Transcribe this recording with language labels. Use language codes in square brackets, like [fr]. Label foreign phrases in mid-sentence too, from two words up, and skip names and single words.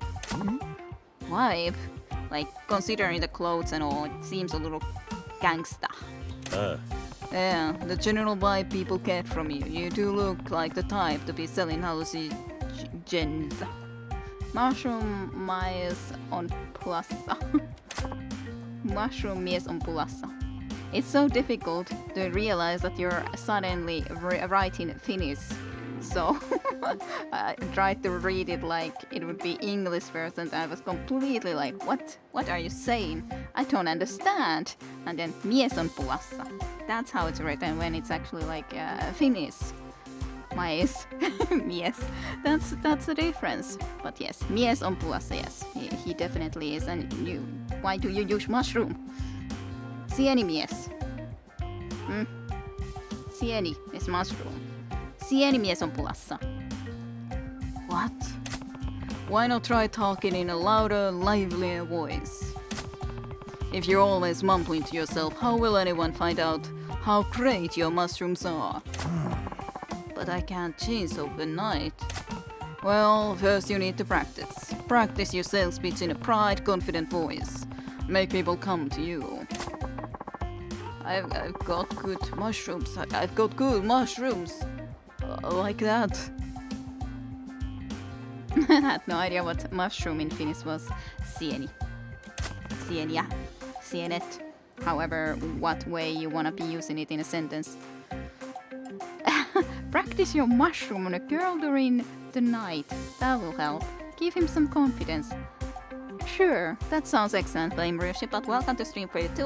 [en] Vibe? Like, considering the clothes and all, it seems a little gangsta. Yeah, the general vibe people get from you. You do look like the type to be selling hallucinogens. [fi] Mushroom mies on pulassa. Mushroom mies on pulassa. [en] It's so difficult to realize that you're suddenly writing Finnish. So I tried to read it like it would be English first, and I was completely like, what are you saying? I don't understand. And then [fi] mies on pulassa. [en] That's how it's written when it's actually like Finnish. [fi] Mies. Mies. [en] That's the difference. But yes, [fi] mies on pulassa, [en] yes. He definitely is. And why do you use mushroom? [fi] Sieni mies. [en] Sieni is mushroom. [fi] Sieni mies on pulassa. [en] What? Why not try talking in a louder, livelier voice? If you're always mumbling to yourself, how will anyone find out how great your mushrooms are? But I can't change overnight. Well, first you need to practice. Practice your sales pitch in a bright, confident voice. Make people come to you. I've got good mushrooms. I've got good mushrooms. Like that. I had no idea what mushroom in Finnish was. [fi] Sieni. Sienia. Sienet. [en] However, what way you wanna be using it in a sentence. Practice your mushroom on a girl during the night. That will help. Give him some confidence. Sure, that sounds excellent, Blame Ryoshi, but welcome to Stream 32.